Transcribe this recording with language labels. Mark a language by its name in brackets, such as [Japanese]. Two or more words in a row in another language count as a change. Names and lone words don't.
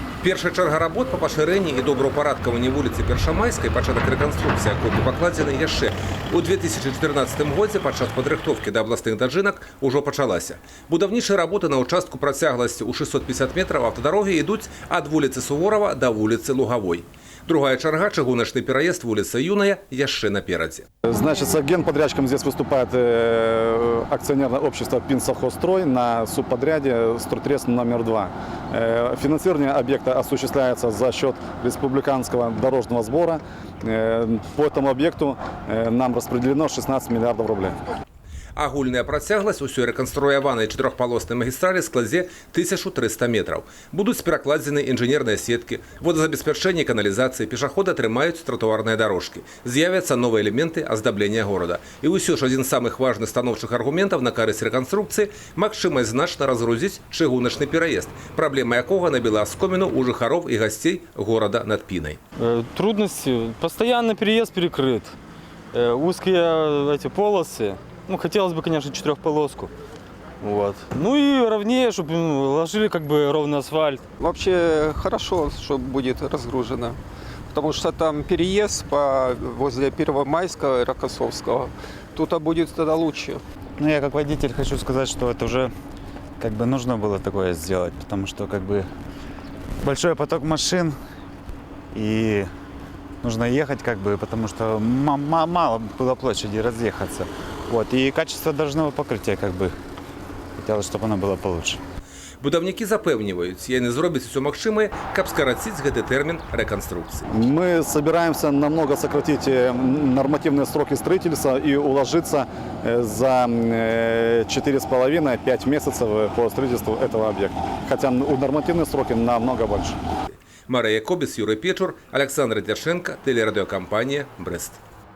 [Belarusian] Першая чарга работ по пашырэнні і добраўпарадкаванні вуліцы Першамайскай, пачатак рэканструкцыі, якой пакладзены яшчэ у 2014 годзе падчас падрыхтоўкі да абласных дажынак ужо пачалася. Будаўнічыя работы на ўчастку працягласцю ў 650 метраў аўтадарогі ідуць ад вуліцы Суворова да вуліцы Лугавой. Другая чарга, чыгуначны пераезд вуліца Юная, яшчэ наперадзе. [Russian] Значит, генподрядчиком здесь выступает акционерное общество «Пинсовхозстрой» на субподряде «Стройтрес номер 2». Финансирование объекта осуществляется за счет республиканского дорожного сбора. По этому объекту нам распределено 16 миллиардов рублей. [Belarusian] Агульная працягласць усёй рэканструяванай чатырохпалоснай магістралі складзе 1300 метраў. Будуць перакладзены інжынерныя сеткі, водазабеспячэнне, каналізацыі, пешаходы атрымаюць тратуарныя дарожкі. З'явяцца новыя элементы аздаблення горада. І ўсё ж адзін з самых важных станоўчых аргументаў на карысць рэканструкцыі – магчымасць значна разгрузіць чыгуначны пераезд, праблема якога набіла аскоміну у жыхароў і гасцей горада над Пінай. [Russian] Трудности. Постоянно переезд перекрыт. Узкие эти полосы. Ну, хотелось бы, конечно, четырехполоску. Вот. Ну и ровнее, чтобы ложили как бы ровный асфальт. Вообще хорошо, что будет разгружено. Потому что там переезд возле Первомайского и Рокоссовского. Тут будет тогда лучше. Ну, я как водитель хочу сказать, что это уже как бы нужно было такое сделать. Потому что как бы большой поток машин и нужно ехать как бы, потому что мало было площади разъехаться. Вот. И качество дорожного покрытия как бы хотелось, чтобы оно было получше. [Belarusian] Будаўнікі запэўніваюць, яны зробяць усё магчымае, каб скараціць гэты тэрмін рэканструкцыі. [Russian] Мы собираемся намного сократить нормативные сроки строительства и уложиться за 4,5-5 месяцев по строительству этого объекта. Хотя нормативные сроки намного больше. Мария Кобис, Юрий Печур, Александр Дяшенко, телерадиокомпания «Брест».